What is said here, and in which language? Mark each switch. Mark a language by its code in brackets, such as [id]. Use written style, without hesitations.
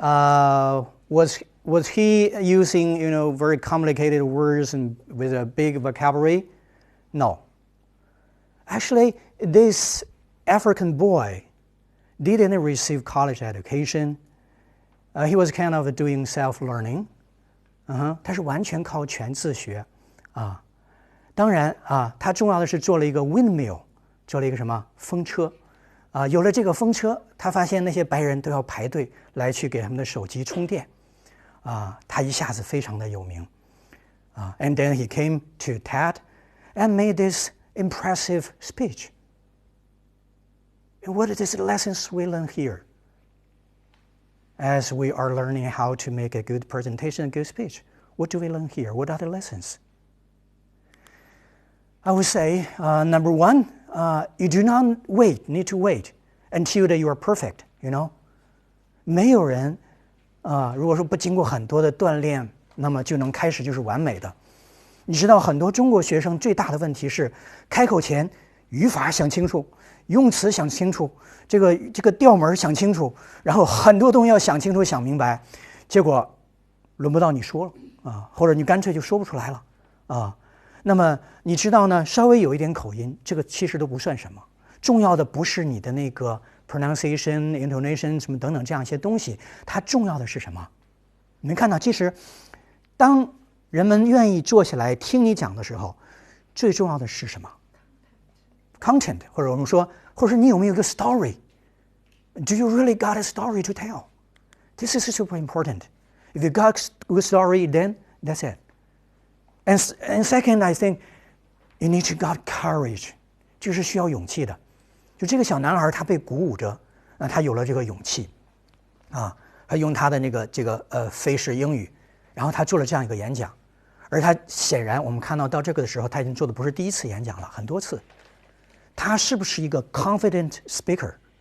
[en] Was he using very complicated words and with a big vocabulary? No. Actually, this African boy didn't receive college education. He was kind of doing self-learning. [zh] 他是完全靠全自学啊。当然啊，他重要的是做了一个 windmill， 做了一个什么风车啊。有了这个风车，他发现那些白人都要排队来去给他们的手机充电啊。他一下子非常的有名啊。 [en] And then he came to TED and made this impressive speech. And what are these lessons we learn here? As we are learning how to make a good presentation, a good speech, what do we learn here? What are the lessons? I would say, number one, you do not need to wait until that you are perfect, [zh] 没有人如果说不经过很多的锻炼，那么就能开始就是完美的。你知道很多中国学生最大的问题是开口前语法想清楚，用词想清楚，这个调门想清楚，然后很多东西要想清楚想明白，结果轮不到你说了啊，或者你干脆就说不出来了啊。那么你知道呢，稍微有一点口音，这个其实都不算什么，重要的不是你的那个 pronunciation、intonation 什么等等这样一些东西，它重要的是什么？你们看到，其实当人们愿意坐下来听你讲的时候，最重要的是什么 ？content， 或者我们说，或者是你有没有一个 story？ [en] Do you really got a story to tell? This is super important. If you got a good story, then that's it. And second, I think you need to got courage. [zh] 这是需要勇气的。就这个小男孩，他被鼓舞着，他有了这个勇气，啊，他用他的这个非式英语，然后他做了这样一个演讲，而他显然我们看到这个的时候，他已经做的不是第一次演讲了，很多次。他是不是一个 confident speaker?